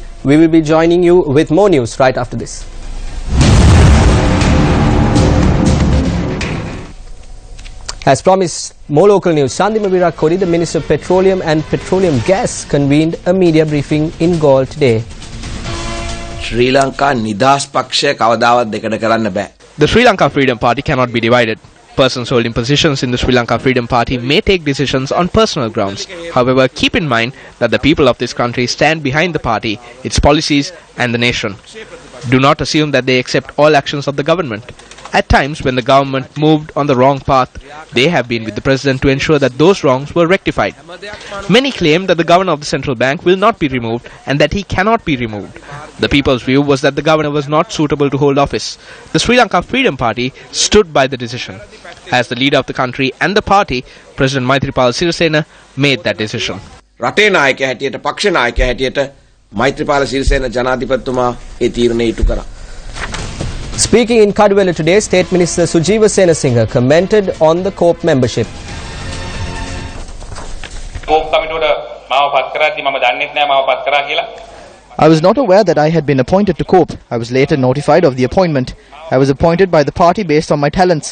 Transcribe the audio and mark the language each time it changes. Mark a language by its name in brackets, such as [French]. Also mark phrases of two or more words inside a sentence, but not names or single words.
[English] We will be joining you with more news right after this. As promised, more local news. Shandima Virakodi, the Minister of Petroleum and Petroleum Gas, convened a media briefing in Galle today. [Sinhala] ශ්‍රී ලංකා නිදහස් පක්ෂය කවදාවත් දෙකට කරන්න බෑ. [English] The Sri Lanka Freedom Party cannot be divided. Persons holding positions in the Sri Lanka Freedom Party may take decisions on personal grounds. However, keep in mind that the people of this country stand behind the party, its policies and the nation. Do not assume that they accept all actions of the government. At times, when the government moved on the wrong path, they have been with the president to ensure that those wrongs were rectified. Many claim that the governor of the central bank will not be removed and that he cannot be removed. The people's view was that the governor was not suitable to hold office. The Sri Lanka Freedom Party stood by the decision. As the leader of the country and the party, President Maithripala Sirisena made that decision. [Sinhala] රටේ නායකයා හැටියට පක්ෂ නායකයා හැටියට මෛත්‍රීපාල සිරිසේන ජනාධිපතිතුමා ඒ තීරණය ඉටු කරා. [English] Speaking in Kadwala today, State Minister Sujiva Senasinghe commented on the COPE membership. I was not aware that I had been appointed to COPE. I was later notified of the appointment. I was appointed by the party based on my talents.